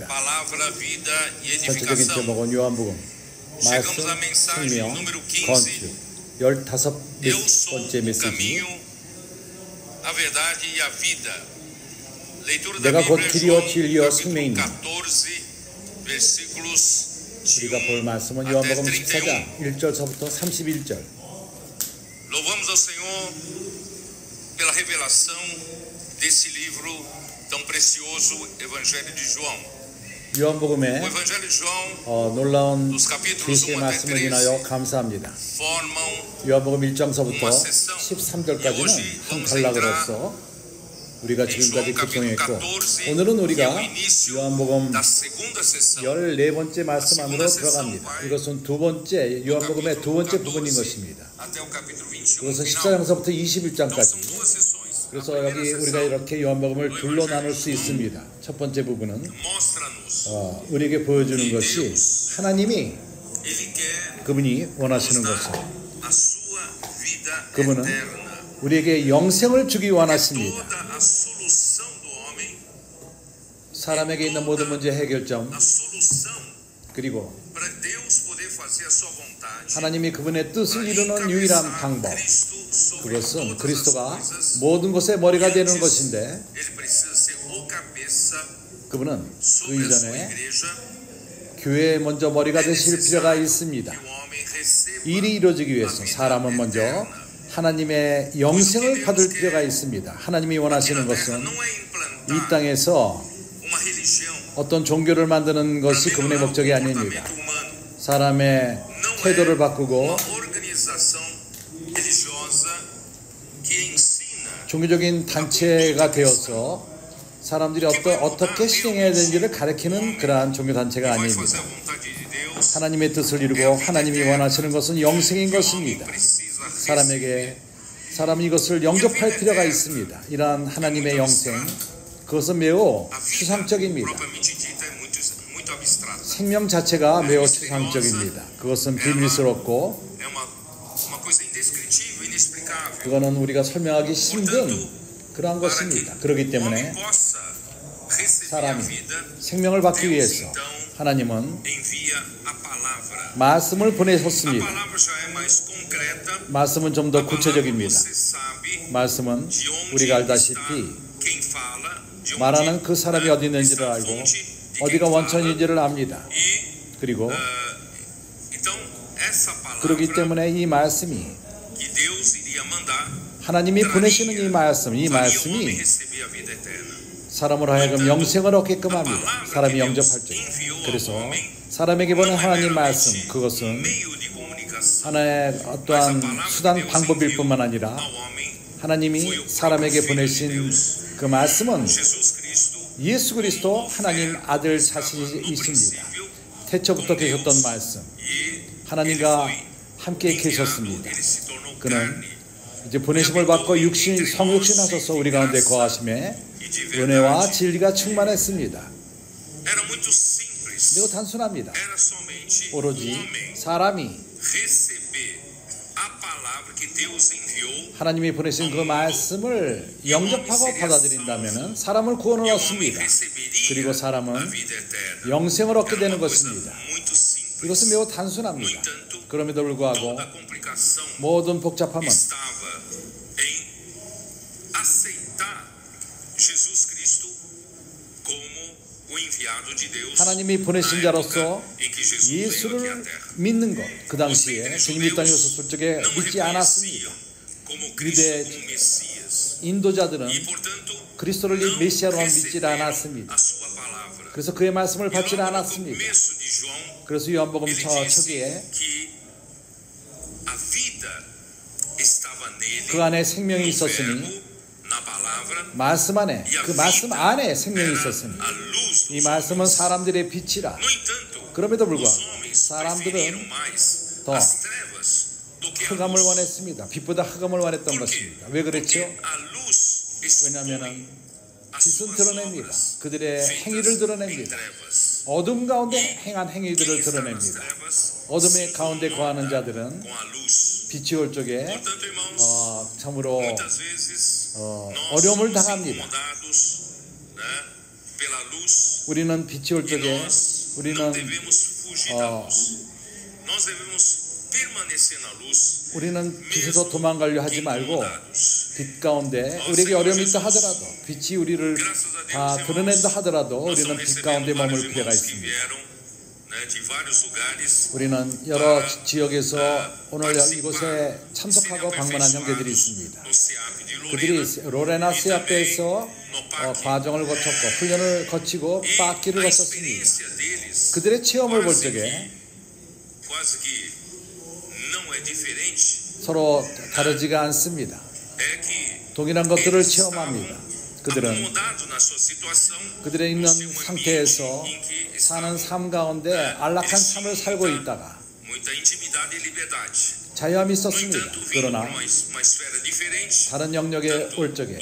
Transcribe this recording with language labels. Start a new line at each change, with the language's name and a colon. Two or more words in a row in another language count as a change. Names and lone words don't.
Korean: 전체적인 제목은 요한복음 말씀, 생명, 건축 15번째 메시지. 내가 곧 길이요 진리요 생명입니다. 우리가 볼 말씀은 요한복음 14장 1절서부터 31절.
Portuguese: Louvamos ao Senhor pela revelação desse livro tão precioso, Evangelho de João.
Korean: 요한복음의
Portuguese: O Evangelho de João,
Korean: 놀라운
Portuguese: dos capítulos
Korean: 계시의
Portuguese: 1 até
Korean: 말씀을 13, 인하여 감사합니다.
Portuguese: formam
Korean: 요한복음 1장서부터
Portuguese: uma sessão.
Korean: 13절까지는 한 단락으로서 우리가 지금까지 교통했고, 오늘은 우리가 요한복음
Portuguese: da segunda sessão.
Korean: 14번째 말씀 안으로 들어갑니다. 이것은 두 번째, 요한복음의 두 번째 부분인 것입니다.
Portuguese: Até o capítulo 21.
Korean: 이것은 final. 14장서부터
Portuguese: Então são
Korean: 21장까지.
Portuguese: duas sessões.
Korean: 그래서 여기 우리가 이렇게 요한복음을 둘로 나눌 수 있습니다. 첫 번째 부분은
Portuguese: Mostra-nos.
Korean: 우리에게 보여주는 것이 하나님이
Portuguese: Ele quer
Korean: 그분이 원하시는 것을,
Portuguese: a sua vida
Korean: 그분은 eterna. 우리에게 영생을 주기 원하십니다.
Portuguese: Toda a solução do homem,
Korean: 사람에게 있는 모든 문제 해결점,
Portuguese: a solução
Korean: 그리고
Portuguese: para Deus poder fazer a sua vontade.
Korean: 하나님이 그분의 뜻을 이루는 유일한 방법, 그것은 그리스도가 모든 것의 머리가 되는 것인데,
Portuguese: Ele precisa ser o cabeça
Korean: 그분은 그
Portuguese: sobre a sua
Korean: 이전에 igreja. 교회에 먼저 머리가 되실 필요가 있습니다.
Portuguese: Que o homem receba
Korean: 일이 이루어지기 위해서 사람은 먼저 하나님의 영생을 받을 필요가 있습니다. 하나님이 원하시는 것은
Portuguese: não é
Korean: 이 implantar 땅에서
Portuguese: uma religião,
Korean: 어떤 종교를 만드는 것이 그분의 목적이 아닙니다.
Portuguese: comportamento humano,
Korean: 사람의 태도를 바꾸고
Portuguese: uma organização religiosa que ensina
Korean: 종교적인 단체가 되어서 사람들이 어떻게 실행해야 되는지를 가르치는 그러한 종교단체가
Portuguese: vai fazer
Korean: 아닙니다.
Portuguese: a vontade de Deus.
Korean: 하나님의 뜻을 이루고 하나님이 원하시는 것은 영생인 것입니다. Precisa 사람이 이것을 영접할 필요가 있습니다. 이러한 하나님의 영생, 그것은 매우 추상적입니다.
Portuguese: propriamente dita é muito abstrato.
Korean: 생명 자체가 매우 추상적입니다. 그것은 비밀스럽고
Portuguese: É uma coisa indescritível, inexplicável.
Korean: 그거는 우리가 설명하기 힘든 그러한 것입니다. 그렇기 때문에
Portuguese: Possa receber a
Korean: 사람이 vida, 생명을 받기 위해서 하나님은
Portuguese: envia a palavra.
Korean: 말씀을 A 보내셨습니다.
Portuguese: palavra já é mais concreta.
Korean: 말씀은 좀 더 구체적입니다.
Portuguese: Você sabe
Korean: 말씀은
Portuguese: de onde
Korean: 우리가
Portuguese: está
Korean: 알다시피
Portuguese: quem fala, de onde
Korean: 말하는 그 사람이 어디 있는지를
Portuguese: está a
Korean: 알고
Portuguese: fonte de
Korean: 어디가
Portuguese: quem fala.
Korean: 원천인지를 압니다. E 그리고
Portuguese: então essa
Korean: 그렇기 palavra 때문에 이 말씀이
Portuguese: que Deus iria mandar
Korean: 하나님이 보내시는 이 말씀이
Portuguese: faria o homem receber a vida eterna.
Korean: 사람으로 하여금 영생을 얻게끔 합니다. 사람이 영접할 때. 그래서 사람에게 보낸 하나님 말씀, 그것은
Portuguese: Meio de comunicação
Korean: 하나의 어떠한 수단 방법일 뿐만 아니라
Portuguese: ao homem.
Korean: 하나님이 사람에게 보내신 그 말씀은 Jesus Cristo, 예수 그리스도 하나님 아들 자신이십니다. 태초부터 계셨던 말씀, e 하나님과 함께 계셨습니다.
Portuguese: ele se tornou
Korean: 그는 carne 이제 보내심을 받고 성육신하셔서 우리 가운데 거하심에
Portuguese: e de verdade.
Korean: 은혜와 진리가 충만했습니다.
Portuguese: Era muito simples.
Korean: 매우 단순합니다.
Portuguese: Era somente o
Korean: 오로지 homem 사람이
Portuguese: receber a palavra que Deus enviou.
Korean: 하나님이 보내신 그 말씀을 영접하고 받아들인다면 사람을 구원을
Portuguese: E o homem
Korean: 얻습니다. receberia 그리고 사람은
Portuguese: a vida eterna.
Korean: 영생을 얻게 Era 되는
Portuguese: uma coisa
Korean: 것입니다.
Portuguese: muito simples.
Korean: 이것은 매우 No 단순합니다. entanto, 그럼에도 불구하고
Portuguese: toda a complicação
Korean: 모든 복잡함은
Portuguese: estava em aceitar Jesus Cristo como o enviado de Deus.
Korean: 하나님이 보내신 na 자로서
Portuguese: época em que Jesus veio aqui à
Korean: 예수를 terra. 믿는 것, 그 당시에 주님이 땅에 오셨을 적에 Não 믿지 않았습니다.
Portuguese: reconheciam como Cristo
Korean: 유대
Portuguese: como Messias.
Korean: 인도자들은
Portuguese: E portanto,
Korean: 그리스도를 não 메시아로 믿지 receberam 않았습니다.
Portuguese: a sua palavra.
Korean: 그래서 그의 말씀을 E 받지
Portuguese: logo no
Korean: 않았습니다.
Portuguese: começo de João,
Korean: 그래서 요한복음 ele 초기에
Portuguese: disse que a vida estava nele,
Korean: 그 안에 생명이 no 있었으니
Portuguese: verbo, na palavra,
Korean: 말씀 안에,
Portuguese: e a
Korean: 그 말씀 vida 안에 생명이 era 있었으니
Portuguese: a luz
Korean: 이 dos 말씀은 homens. 사람들의 빛이라.
Portuguese: No entanto,
Korean: 그럼에도 os 불구하고 homens 사람들은
Portuguese: preferiram mais
Korean: 더
Portuguese: as trevas do que a
Korean: 흑암을 luz. 원했습니다. 빛보다 흑암을 원했던
Portuguese: Por quê?
Korean: 것입니다. 왜 그랬죠?
Portuguese: Porque a luz expõe
Korean: 왜냐하면 as 빛은 suas 드러냅니다. obras 그들의 feitas 행위를 em 드러냅니다. trevas. 어둠 가운데 행한 Quem 행위들을
Portuguese: está nas
Korean: 드러냅니다. trevas 어둠의 se 가운데 incomoda 거하는 자들은
Portuguese: com a luz.
Korean: 빛이 올 적에
Portuguese: Portanto, irmãos,
Korean: 참으로
Portuguese: muitas vezes nós
Korean: 어려움을 somos 당합니다.
Portuguese: incomodados, né, pela luz
Korean: 우리는 빛이 올 e 적에
Portuguese: nós não
Korean: 우리는
Portuguese: devemos fugir da luz. Nós devemos permanecer na luz,
Korean: 우리는 빛에서 도망가려 하지 말고 incomodados. 빛 가운데 우리에게 어려움이 있다 하더라도 빛이 우리를
Portuguese: Graças a
Korean: 다 Deus, 드러낸다 하더라도 nós 우리는 estamos 빛 가운데
Portuguese: recebendo vários
Korean: 머물 필요가
Portuguese: irmãos que
Korean: 있습니다.
Portuguese: vieram, né, de vários lugares.
Korean: 우리는 여러 지역에서 오늘 이곳에 참석하고 방문한 형제들이 있습니다.
Portuguese: No CEAP de
Korean: 그들이 Lorena, 로레나 시아페에서 no PAC. 과정을 거쳤고 훈련을 거치고 E 빡기를 a 거쳤습니다.
Portuguese: experiência deles
Korean: 그들의 체험을 볼 적에
Portuguese: quase que não é diferente.
Korean: 서로 다르지가 않습니다.
Portuguese: É que
Korean: 동일한 것들을 eles 체험합니다. estavam 그들은
Portuguese: acomodados na sua situação,
Korean: 그들의 있는
Portuguese: no seu
Korean: 상태에서
Portuguese: ambiente em que
Korean: 사는 estavam. 삶 가운데 안락한 삶을 살고 있다가
Portuguese: Muita intimidade e liberdade.
Korean: 자유함이 No 있었습니다.
Portuguese: entanto, vindo
Korean: 그러나
Portuguese: por uma esfera diferente,
Korean: 다른 영역에 tanto 올 적에